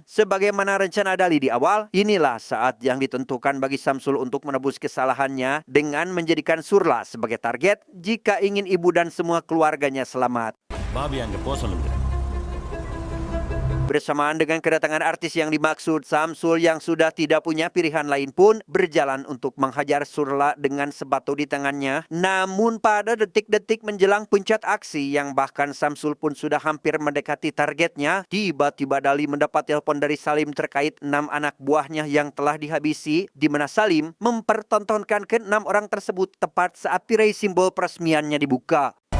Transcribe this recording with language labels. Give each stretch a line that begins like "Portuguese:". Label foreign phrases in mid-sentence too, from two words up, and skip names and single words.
Indonesian: Sebagaimana rencana Dali di awal, inilah saat yang ditentukan bagi Samsul untuk menebus kesalahannya dengan menjadikan Surla sebagai target jika ingin ibu dan semua keluarganya selamat.
Tamil: பாபி அங்க போ சொல்லுங்க.
Indonesian: Bersamaan dengan kedatangan artis yang dimaksud, Samsul yang sudah tidak punya pilihan lain pun berjalan untuk menghajar Surla dengan sebatu di tangannya. Namun pada detik-detik menjelang puncak aksi yang bahkan Samsul pun sudah hampir mendekati targetnya, tiba-tiba Dali mendapat telepon dari Salim terkait 6 anak buahnya yang telah dihabisi, di mana Salim mempertontonkan ke-6 orang tersebut tepat saat tirai simbol peresmiannya dibuka.